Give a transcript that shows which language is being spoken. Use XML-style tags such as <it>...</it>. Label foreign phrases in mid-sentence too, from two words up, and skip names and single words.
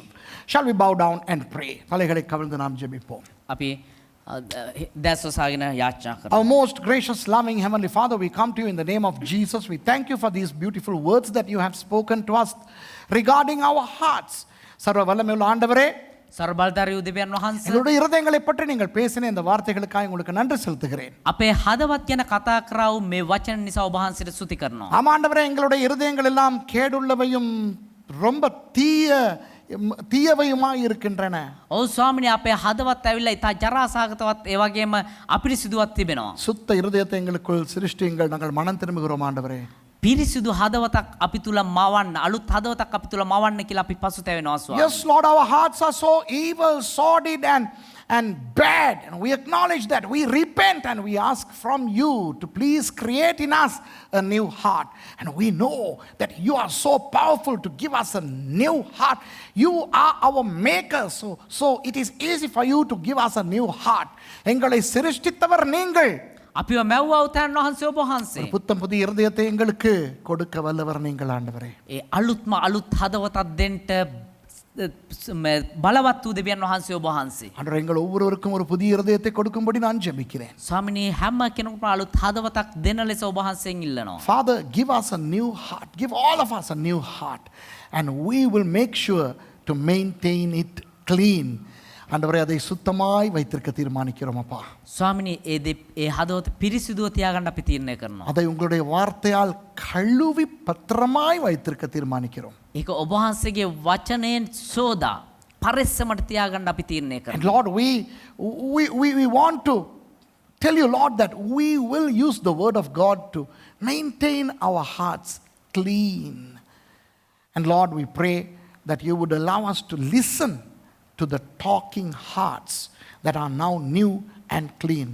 <en>Shall we bow down and pray?</en> <ta>தலைகளை கவிழ்ந்து நாம் ஜெபிப்போம்.</ta> <si>අපි දැස් වසාගෙන යාච්ඥා කරමු.</si> <en>Our most gracious, loving Heavenly Father, we come to you in the name of Jesus. We thank you for these beautiful words that you have spoken to us regarding our hearts.</en> <ta>சர்வ வல்லமையுள்ள ஆண்டவரே,</ta> <si>සර්බල්ධාරී දෙවියන් වහන්සේ,</si> <ta>எங்களுடைய இருதயங்களை பற்றி நீங்கள் பேசின இந்த வார்த்தைகளுக்காக உங்களுக்கு நன்றி செலுத்துகிறேன்.</ta> <si>අපේ හදවත් ගැන කතා කරව මේ වචන නිසා ඔබ වහන්සේට ස්තුති කරනවා.</si> <ta>ஆமாண்டவரே, எங்களுடைய இருதயங்கள் எல்லாம் கேடுள்ளவையும் ரொம்ப தீயவையுமாய் இருக்கின்றன.</ta> <si>ඔව් ස්වාමිනේ, අපේ හදවත් ඇවිල්ලා ඉතා ජරාසහගතවත් ඒ වගේම අපිරිසිදුවත් තිබෙනවා.</si> <ta>சுத்த இருதயத்தை எங்களுக்குள் சிருஷ்டியுங்கள், நாங்கள் மனம் திரும்புகிறோம் ஆண்டவரே.</ta> <si>පිරිසිදු හදවතක් අපි තුල මවන්න, අලුත් හදවතක් අපි තුල මවන්න කියලා අපි පසුතැවෙනවා ස්වාමී.</si> <en>Yes, Lord, our hearts are so evil, sordid and bad, and we acknowledge that. We repent and we ask from you to please create in us a new heart. And we know that you are so powerful to give us a new heart. You are our maker, so it is easy for you to give us a new heart.</en> <ta>எங்களை சிருஷ்டித்தவர் நீங்கள்.</ta> <si>අපිව මැව්වා උතන් වහන්සේ ඔබ වහන්සේ.</si> <ta>புத்தம் புதிய இருதயத்தை எங்களுக்கு கொடுக்க வல்லவர் நீங்கள் ஆண்டவரே.</ta> <si>ඒ අලුත්ම අලුත් හදවතක් දෙන්න බලවත් වූ දෙවියන් වහන්සේ ඔබ වහන්සේ.</si> <ta>ஆண்டவரே, எங்கள் ஒவ்வொருவருக்கும் ஒரு புதிய இருதயத்தை கொடுக்கும்படி நான் ஜெபிக்கிறேன்.</ta> <si>ස්වාමිනේ, හැම කෙනෙකුටම අලුත් හදවතක් දෙන ලෙස ඔබ වහන්සේගෙන් ඉල්ලනවා.</si> <en>Father, give us a new heart. Give all of us a new heart. And we will make sure to maintain it clean.</en> <ta>ஆண்டவரே, அதை சுத்தமாய் வைத்திருக்க தீர்மானிக்கிறோம் அப்பா.</ta> <si>ස්වාමිනේ, ඒ හදවත පිරිසිදුව තියාගන්න අපි තීරණය කරනවා.</si> <ta>அதை உங்களுடைய வார்த்தையால் கழுவி பத்திரமாய் வைத்திருக்க தீர்மானிக்கிறோம்.</ta> <si>ඒක ඔබ වහන්සේගේ වචනයෙන් සෝදා පරිස්සමට තියාගන්න අපි තීරණය</si> <en>And</en> <si>කරනවා.</si> <en>Lord, we want to tell you, Lord, that we will use the word of God to maintain our hearts clean. And Lord, we pray that you would allow us to listen to the talking hearts that are now new and clean.</en>